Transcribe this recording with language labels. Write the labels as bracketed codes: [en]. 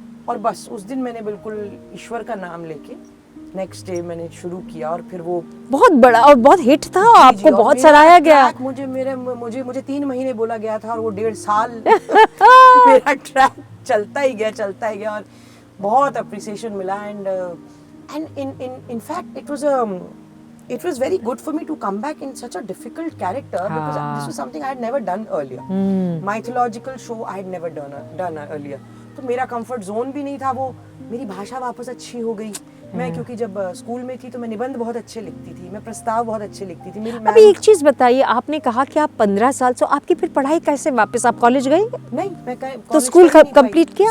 [hi] और बस उस दिन मैंने बिल्कुल ईश्वर का नाम लेके नेक्स्ट डे मैंने शुरू किया, और फिर वो बहुत बड़ा और बहुत हिट था, आपको बहुत सराहा गया। मुझे 3 महीने बोला गया था, और वो 1.5 साल मेरा ट्रैक चलता ही गया, और बहुत अप्रिसिएशन मिला। [en] And in fact it was very good for me to come back in such a difficult character, because this was something I had never done earlier. Mythological show I had never done earlier. [hi] तो मेरा comfort zone भी नहीं था वो। मेरी भाषा वापस अच्छी हो गई। मैं क्योंकि जब स्कूल में थी तो मैं निबंध बहुत अच्छे लिखती थी, मैं प्रस्ताव बहुत अच्छे लिखती थी। मेरी अभी एक चीज बताइए, आपने कहा कि आप 15 साल से, आपकी फिर पढ़ाई कैसे वापस, आप कॉलेज गए? नहीं, मैं तो स्कूल कंप्लीट किया?